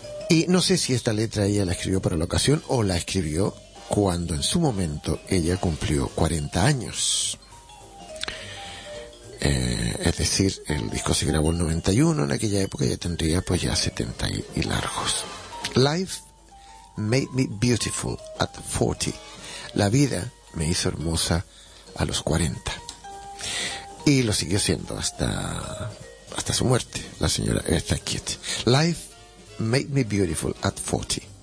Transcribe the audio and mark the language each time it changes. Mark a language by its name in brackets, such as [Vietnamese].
[Spanish] Y no sé si esta letra ella la escribió para la ocasión o la escribió cuando en su momento ella cumplió 40 años. Es decir, el disco se grabó en 91, en aquella época ya tendría pues ya 70 y largos. [English] Life made me beautiful at 40. [Spanish] La vida me hizo hermosa a los 40. Y lo siguió siendo hasta su muerte, la señora Eartha Kitt. [English] Life made me beautiful at 40.